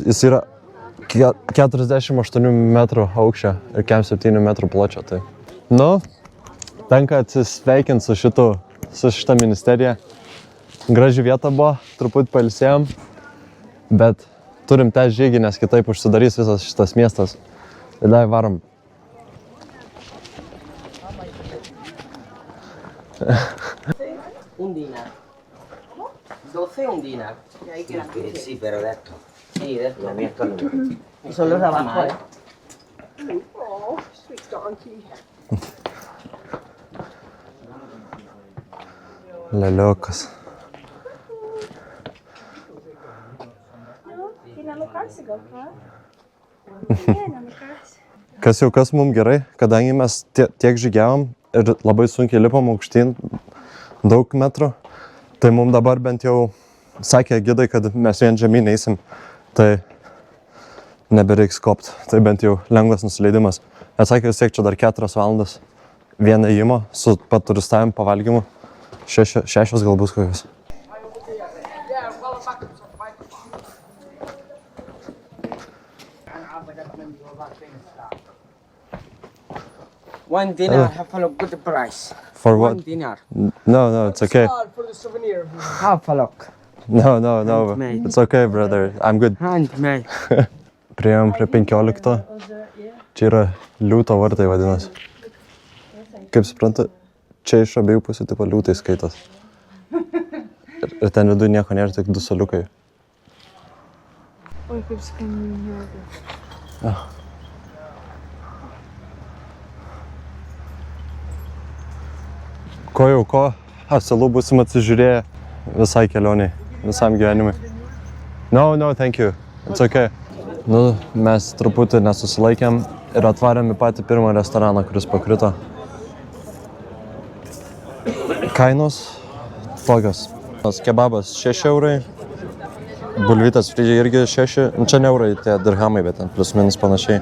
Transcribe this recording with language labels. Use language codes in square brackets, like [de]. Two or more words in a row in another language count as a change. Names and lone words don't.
[lt] Jis yra 48 metrų aukščio ir 7 metrų pločio. Tai. Nu, tenka atsisveikinti su šita ministerija. Graži vieta buvo, truputį pailsėjom, bet turim tą žygį, nes kitaip užsidarys visas šitas miestas. Ir dar varom. [es] Un dinar. 12 un dinar. Sí, pero de esto. Sí, de esto. A mí esto no me... Son los de abajo, ¿eh? [en] Oh, sweet donkey. [lt] Leliukas. Kas mums gerai, kadangi mes tiek žygiavom ir labai sunkiai lipom aukštyn daug metrų, tai mums dabar bent jau sakė gidai, kad mes vien žemyn eisim. Tai nebereiks kopt. Tai bent jau lengvas nusileidimas. Atsakė, vis tiek čia dar 4 valandas. Vieną ėjimo su paturistavim pavalgymu. 6 gal bus kokios. [en] One dinar, have a look, good price. For One what? dinar. No, it's okay. For the souvenir. Have a look. No. Handmade. It's okay, brother. I'm good. Handmade. [lt] Priėjom prie 15. Čia yra liūto vartai vadinasi. Kaip suprantu, čia iš abiejų pusių tipo liūtai skaitos. Ir ten viduje nieko nėra, tik 2 suoliukai. Oi, kaip skambinė. Ko jau ko, salų būsim atsižiūrėję visai kelioniai, visam gyvenimui. [en] No, thank you. It's okay. [lt] Nu, mes truputį nesusilaikėm ir atvarėm į patį pirmą restoraną, kuris pakrito. Kainos tokios. Kebabas 6 eurai, bulvytas frydžiai irgi 6, čia ne eurai, tie dirhamai, bet ten plius minus panašiai.